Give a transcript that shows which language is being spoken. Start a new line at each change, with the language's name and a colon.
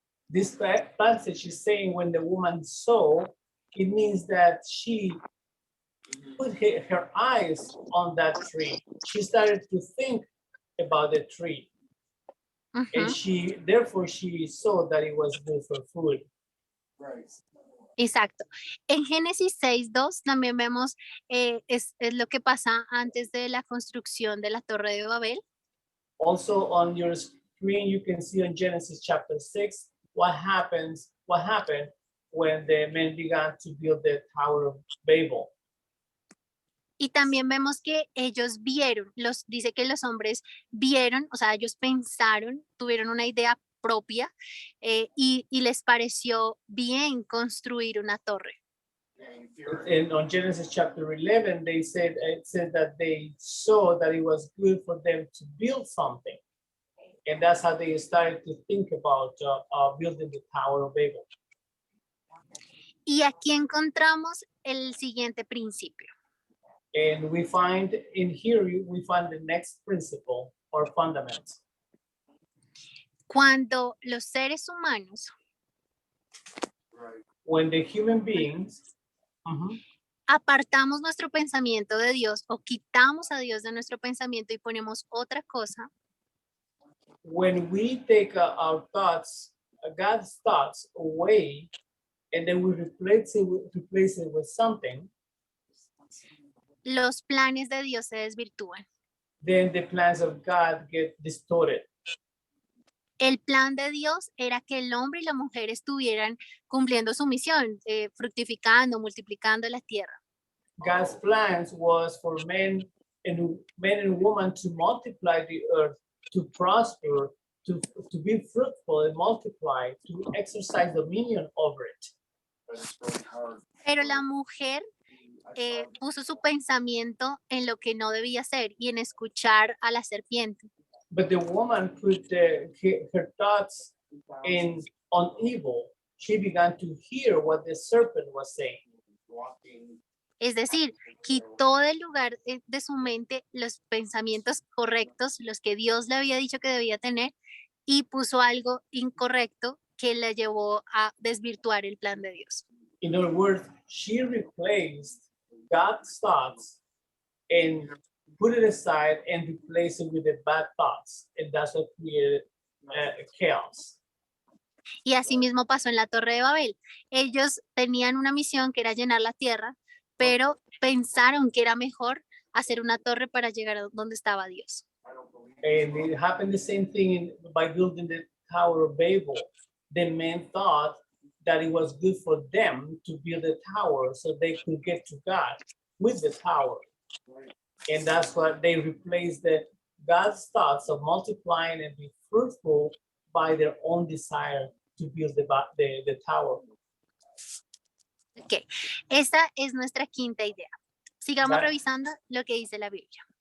English: This passage is saying when the woman saw, it means that she put her eyes on that tree. She started to think about the tree. Ujú. And therefore she saw that it was good for food.
Spanish: Exacto. En Génesis 6:2 también vemos, es lo que pasa antes de la construcción de la Torre de Babel.
English: Also on your screen, you can see on Genesis chapter 6, what happened when the men began to build the Tower of Babel.
Spanish: Y también vemos que ellos vieron, dice que los hombres vieron, o sea, ellos pensaron, tuvieron una idea propia y les pareció bien construir una torre.
English: And on Genesis chapter 11, it said that they saw that it was good for them to build something. And that's how they started to think about building the Tower of Babel.
Spanish: Y aquí encontramos el siguiente principio.
English: And we find the next principle or fundament.
Spanish: Cuando los seres humanos
English: When the human beings
Spanish: apartamos nuestro pensamiento de Dios o quitamos a Dios de nuestro pensamiento y ponemos otra cosa,
English: when we take our thoughts, God's thoughts away, and then we replace it with something,
Spanish: los planes de Dios se desvirtúan.
English: then the plans of God get distorted.
Spanish: El plan de Dios era que el hombre y la mujer estuvieran cumpliendo su misión, fructificando, multiplicando la tierra.
English: God's plans was for men and women to multiply the earth, to prosper, to be fruitful and multiply, to exercise dominion over it.
Spanish: Pero la mujer puso su pensamiento en lo que no debía ser y en escuchar a la serpiente.
English: But the woman put her thoughts on evil she began to hear what the serpent was saying.
Spanish: Es decir, quitó del lugar de su mente los pensamientos correctos, los que Dios le había dicho que debía tener, y puso algo incorrecto que la llevó a desvirtuar el plan de Dios.
English: In other words, she replaced God's thoughts and put it aside and replaced it with the bad thoughts. And that's what created chaos.
Spanish: Y así mismo pasó en la Torre de Babel. Ellos tenían una misión que era llenar la tierra, pero pensaron que era mejor hacer una torre para llegar a donde estaba Dios.
English: And it happened the same thing by building the Tower of Babel. The men thought that it was good for them to build a tower so they could get to God with the tower. And that's what they replaced God's thoughts of multiplying and be fruitful by their own desire to build the tower.
Spanish: Ok, esta es nuestra quinta idea. Sigamos
English: That-
Spanish: revisando lo que dice la Biblia.